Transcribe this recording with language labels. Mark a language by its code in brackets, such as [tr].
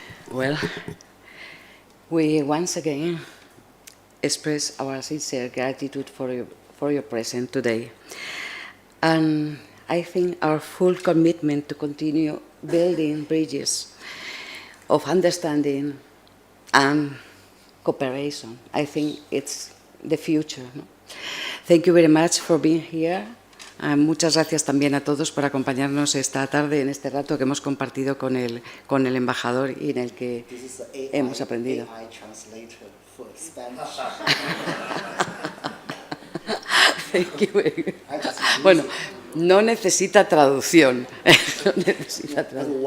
[en] Well, we once again express our sincere gratitude for your presence today. And I think our full commitment to continue building bridges of understanding and cooperation. I think it's the future. ¿No? Thank you very much for being here. [es] Muchas gracias también a todos por acompañarnos esta tarde en este rato que hemos compartido con el embajador y en el que hemos aprendido. [en] AI translator for Spanish. Thank you. [es] Bueno, no necesita traducción. No necesita traducción.